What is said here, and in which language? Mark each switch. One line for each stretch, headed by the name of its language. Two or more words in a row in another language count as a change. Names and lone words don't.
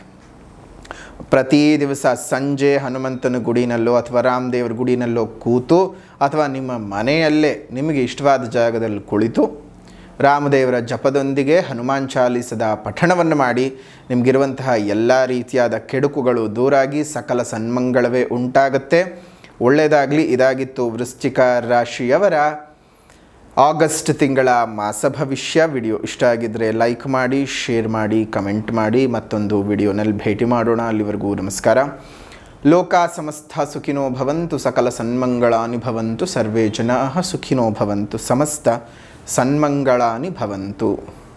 Kannada: ಪ್ರತಿ ದಿವಸ ಸಂಜೆ ಹನುಮಂತನ ಗುಡಿನಲ್ಲೋ ಅಥವಾ ರಾಮದೇವರ ಗುಡಿನಲ್ಲೋ ಕೂತು ಅಥವಾ ನಿಮ್ಮ ಮನೆಯಲ್ಲೇ ನಿಮಗೆ ಇಷ್ಟವಾದ ಜಾಗದಲ್ಲಿ ಕುಳಿತು ರಾಮದೇವರ ಜಪದೊಂದಿಗೆ ಹನುಮಾನ್ ಚಾಲೀಸದ ಪಠಣವನ್ನು ಮಾಡಿ, ನಿಮಗಿರುವಂತಹ ಎಲ್ಲ ರೀತಿಯಾದ ಕೆಡುಕುಗಳು ದೂರಾಗಿ ಸಕಲ ಸನ್ಮಂಗಳವೇ ಉಂಟಾಗುತ್ತೆ. ಒಳ್ಳೆಯದಾಗಲಿ. ಇದಾಗಿತ್ತು ವೃಶ್ಚಿಕ ರಾಶಿಯವರ ಆಗಸ್ಟ್ ತಿಂಗಳ ಮಾಸ ಭವಿಷ್ಯ. ವಿಡಿಯೋ ಇಷ್ಟ ಆಗಿದ್ದರೆ ಲೈಕ್ ಮಾಡಿ, ಶೇರ್ ಮಾಡಿ, ಕಮೆಂಟ್ ಮಾಡಿ. ಮತ್ತೊಂದು ವಿಡಿಯೋನಲ್ಲಿ ಭೇಟಿ ಮಾಡೋಣ. ಅಲ್ಲಿವರೆಗೂ ನಮಸ್ಕಾರ.
Sanskrit: ಲೋಕ ಸಮಸ್ತ ಸುಖಿನೋ ಭವಂತು, ಸಕಲ ಸನ್ಮಂಗಳಾನಿ ಭವಂತು, ಸರ್ವೇ ಜನಾಃ ಸುಖಿನೋ ಭವಂತು, ಸಮಸ್ತ ಸನ್ಮಂಗಳಾನಿ ಭವಂತು.